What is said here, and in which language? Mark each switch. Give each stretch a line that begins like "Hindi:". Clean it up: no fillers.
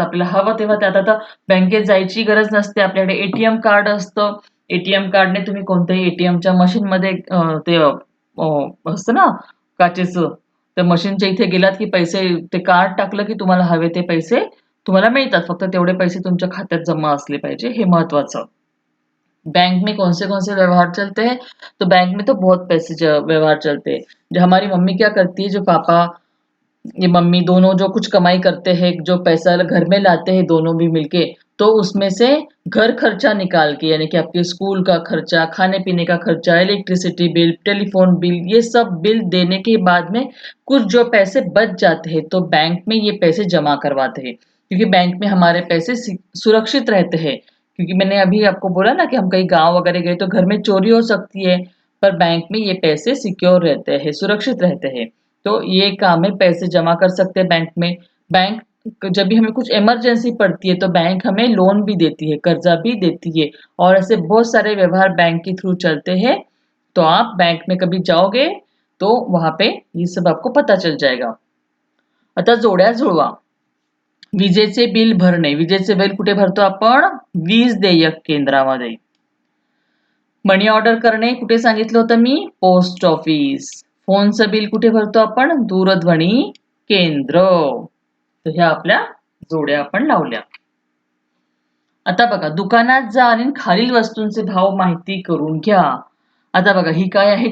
Marathi: आपल्याला हवं तेव्हा त्यात आता बँकेत जायची गरज नसते. आपल्याकडे एटीएम कार्ड असतं. एटीएम कार्डने तुम्ही कोणत्याही एटीएमच्या मशीनमध्ये ते असतं ना काचेचं, त्या मशीनच्या इथे गेलात की पैसे, ते कार्ड टाकलं की तुम्हाला हवे ते पैसे तुम्हाला मिळतात. फक्त तेवढे पैसे तुमच्या खात्यात जमा असले पाहिजे, हे महत्वाचं.
Hindi: बैंक में कौन से व्यवहार चलते हैं? तो बैंक में तो बहुत पैसे व्यवहार चलते हैं। जो हमारी मम्मी क्या करती है, जो पापा, ये मम्मी दोनों जो कुछ कमाई करते हैं, जो पैसा घर में लाते हैं दोनों भी मिलके, तो उसमें से घर खर्चा निकाल के, यानी कि आपके स्कूल का खर्चा, खाने पीने का खर्चा, इलेक्ट्रिसिटी बिल, टेलीफोन बिल, ये सब बिल देने के बाद में कुछ जो पैसे बच जाते हैं तो बैंक में ये पैसे जमा करवाते हैं, क्योंकि बैंक में हमारे पैसे सुरक्षित रहते हैं। क्योंकि मैंने अभी आपको बोला ना कि हम कहीं गांव वगैरह गए तो घर में चोरी हो सकती है, पर बैंक में ये पैसे सिक्योर रहते हैं, सुरक्षित रहते हैं। तो ये काम है, पैसे जमा कर सकते हैं बैंक में। बैंक जब भी हमें कुछ इमरजेंसी पड़ती है तो बैंक हमें लोन भी देती है, कर्जा भी देती है, और ऐसे बहुत सारे व्यवहार बैंक के थ्रू चलते हैं। तो आप बैंक में कभी जाओगे तो वहां पे ये सब आपको पता चल जाएगा।
Marathi: आता जोड्या जुळवा. विजेचे बिल भरणे. विजेचे बिल कुठे भरतो आपण? वीज देयक केंद्रामध्ये. मनी ऑर्डर करणे कुठे सांगितलं होतं मी? Post office. फोनचं बिल कुठे भरतो आपण? दूरध्वनी केंद्र. तर ह्या आपल्या जोड्या आपण लावल्या. आता बघा, दुकानात जा आणि खालील वस्तूंचे भाव माहिती करून घ्या. आता बघा, ही काय आहे?